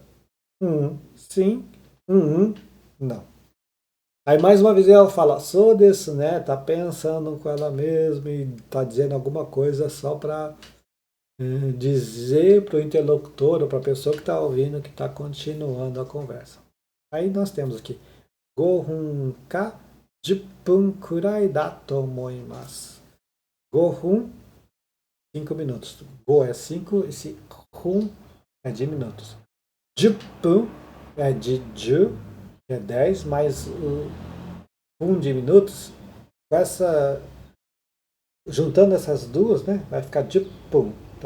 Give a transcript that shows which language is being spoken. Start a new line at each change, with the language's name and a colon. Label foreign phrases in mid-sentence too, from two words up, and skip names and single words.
Portuguese: Sim, não. Aí mais uma vez ela fala, sou desse, né? Tá pensando com ela mesma e tá dizendo alguma coisa só para dizer para o interlocutor ou para a pessoa que está ouvindo que está continuando a conversa. Aí nós temos aqui
Japanese: 5分か10分くらいだと思います。5分,
Portuguese: 5 minutos. Go é 5, esse hun é de minutos. 10分 é de 10, que é 10, mais o hun de minutos. Juntando essas duas, né, vai ficar 10分, tá?